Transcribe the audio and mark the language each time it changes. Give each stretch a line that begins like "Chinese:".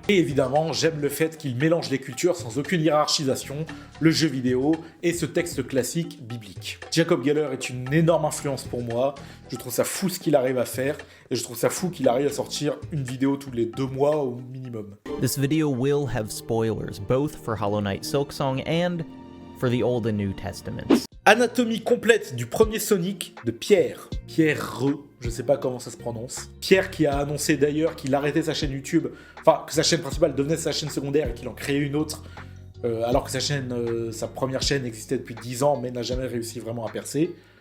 French: Et évidemment, j'aime le fait qu'il mélange les cultures sans aucune hiérarchisation, le jeu vidéo et ce texte classique biblique. Jacob Geller est une énorme influence pour moi, je trouve ça fou ce qu'il arrive à faire, et je trouve ça fou qu'il arrive à sortir une vidéo tous les 2 mois au minimum.
English: This video will have spoilers, both for Hollow Knight Silksong and for the Old and New Testaments.
French: Anatomie complète du premier Sonic de Pierre Re, je sais pas comment ça se prononce. Pierre qui a annoncé d'ailleurs qu'il arrêtait sa chaîne YouTube, enfin que sa chaîne principale devenait sa chaîne secondaire et qu'il en créait une autre, alors que sa première chaîne existait depuis 10 ans mais n'a jamais réussi vraiment à percer.